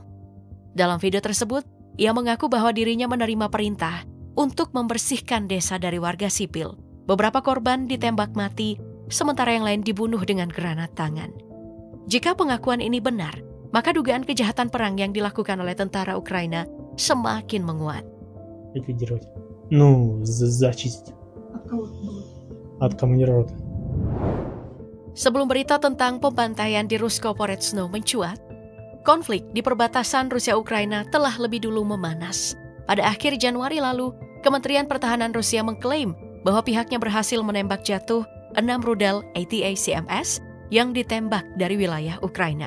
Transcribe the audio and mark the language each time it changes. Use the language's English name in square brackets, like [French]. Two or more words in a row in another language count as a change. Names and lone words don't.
[Indonesian] Dalam video tersebut, ia mengaku bahwa dirinya menerima perintah untuk membersihkan desa dari warga sipil. Beberapa korban ditembak mati, sementara yang lain dibunuh dengan granat tangan. Jika pengakuan ini benar, maka dugaan kejahatan perang yang dilakukan oleh tentara Ukraina semakin menguat. [Russian] Ликвидировать. Зачистить. От командировок. [Indonesian] Sebelum berita tentang pembantaian di Rusko-Poretsno mencuat, konflik di perbatasan Rusia-Ukraina telah lebih dulu memanas. Pada akhir Januari lalu, Kementerian Pertahanan Rusia mengklaim bahwa pihaknya berhasil menembak jatuh 6 rudal ATACMS yang ditembak dari wilayah Ukraina.